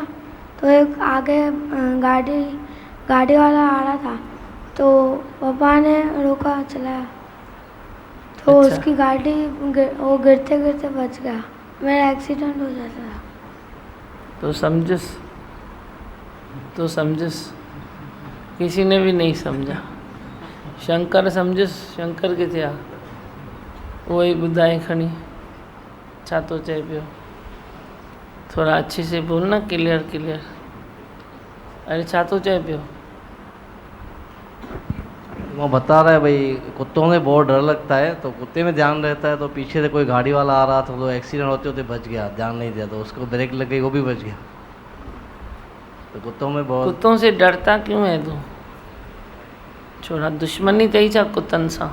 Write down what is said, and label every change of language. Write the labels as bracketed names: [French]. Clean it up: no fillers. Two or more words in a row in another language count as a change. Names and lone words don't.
[Hindi] तो एक आगे गाड़ी वाला आ रहा था, तो पापा ने रोका, चलाया, तो अच्छा। उसकी गाड़ी वो गिरते गिरते बच गया। मेरा एक्सीडेंट हो जाता था। तो समझस किसी ने भी नहीं समझा। [Sindhi] शंकर समझस, शंकर के थिया वही ॿुधाए खणी छा तो चए पियो। [Hindi] थोड़ा अच्छे से बोलना, क्लियर। [Sindhi] अरे छा तो चए पियो? [Hindi] वो बता रहा है भाई कुत्तों में बहुत डर लगता है, तो कुत्ते में ध्यान रहता है। तो पीछे से कोई गाड़ी वाला आ रहा था, तो एक्सीडेंट होते होते बच गया, ध्यान नहीं दिया, तो उसको ब्रेक लग गई, वो भी बच गया। तो कुत्तों में बहुत। कुत्तों से डरता क्यों है तू? छोड़ा [Sindhi] दुश्मनी थी छा कुत्तन सा?